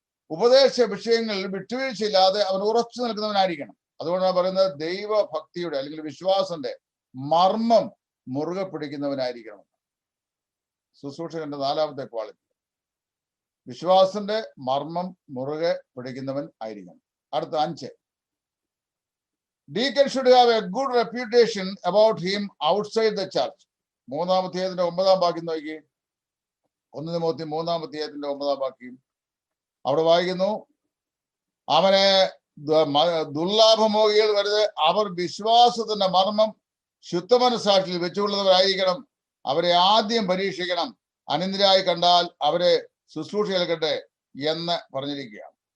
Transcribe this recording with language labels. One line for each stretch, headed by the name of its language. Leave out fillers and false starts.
Malayalam: ഉപദേശ വിഷയങ്ങളിൽ വിട്ടുവീഴ്ചയില്ലാതെ അവൻ ഉറച്ചു നിൽക്കുന്നവനായിരിക്കണം. അതുകൊണ്ടാണ് പറയുന്നത് ദൈവഭക്തിയുടെ അല്ലെങ്കിൽ വിശ്വാസന്റെ മർമ്മം മുറുകെ പിടിക്കുന്നവനായിരിക്കണം. ശുശ്രൂഷകന്റെ 4ാമത്തെ ക്വാളിറ്റി വിശ്വാസന്റെ മർമ്മം മുറുകെ പിടിക്കുന്നവൻ ആയിരിക്കണം.
English: അടുത്ത 5, Deacon should have a good reputation about him outside the church.
Malayalam: 3-ാം വാക്യം നോക്കി. 1 തിമോത്തി 3-ാം വാക്യം അവിടെ വായിക്കുന്നു, അവനെ ദുർലാഭമോഹികൾ വരുത്, അവർ വിശ്വാസത്തിന്റെ മർമ്മം ശുദ്ധമനസാക്ഷിയിൽ വെച്ചുകൊള്ളുന്നവരായിരിക്കണം. അവരെ ആദ്യം പരീക്ഷിക്കണം, അനിന്ദ്രായി കണ്ടാൽ അവരെ ശുശ്രൂഷ ഏൽക്കട്ടെ എന്ന് പറഞ്ഞിരിക്കുകയാണ്.